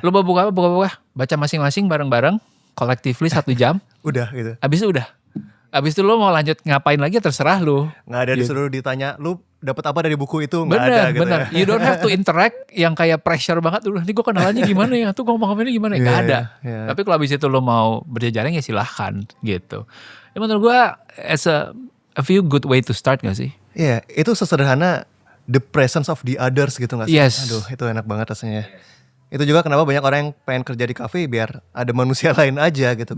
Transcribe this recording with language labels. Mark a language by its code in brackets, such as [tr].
[id] Lu buka, baca masing-masing bareng-bareng, collectively 1 jam. Udah gitu. Abis itu udah. Abis itu lu mau lanjut ngapain lagi terserah lu. Nggak ada disuruh ditanya, lu dapat apa dari buku itu? Nggak ada gitu. Bener. [en] You don't have to interact [id] yang kayak [en] pressure [id] banget. Ini gue kenalannya gimana ya? Tuh ngomong-ngomongnya gimana ya? Nggak ada. Tapi kalau abis itu lu mau berjejaring ya silahkan gitu. Ya menurut gue [en] as a few good way to start [id] gak sih? Iya, itu sesederhana [en] the presence of the others [id] gitu gak sih? [en] Yes. [id] Aduh, itu enak banget rasanya. Itu juga kenapa banyak orang yang pengen kerja di kafe biar ada manusia lain aja gitu.